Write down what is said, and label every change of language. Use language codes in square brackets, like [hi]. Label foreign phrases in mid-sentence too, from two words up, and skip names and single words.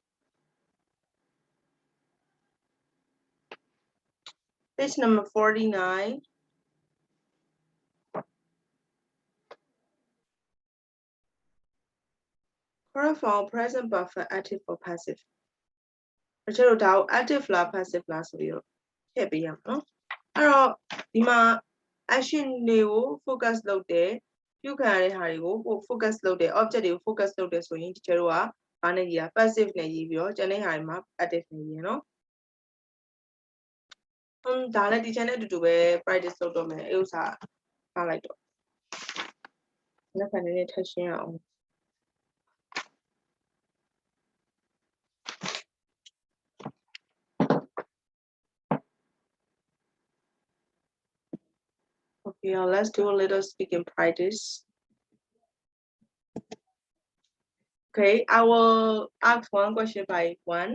[en] Page number 49. Current for present buffer active for passive. [my] တချို့တော့ active လား passive လားဆိုပြီးတော့ထည့်ပေးရမှာနော်အဲ့တော့ဒီမှာ action တွေကို focus လုပ်တယ်ပြုခံရတဲ့ဟာတွေကို focus လုပ်တယ် object တွေကို focus လုပ်တယ်ဆိုရင်တချို့ကဘာနဲ့ရေးတာ passive နဲ့ရေးပြီးတော့ကျန်တဲ့ဟာတွေမှာ active နဲ့ရေးရနော် ဒါလည်း teacher နဲ့အတူတူပဲ practice လုပ်တော့မယ်အဲ့ဥစ္စာထားလိုက်တော့နောက်ခါနည်းနည်းထပ်ရှင်းအောင် [en] Okay, let's do a little speaking practice. Okay, I will ask one question by one.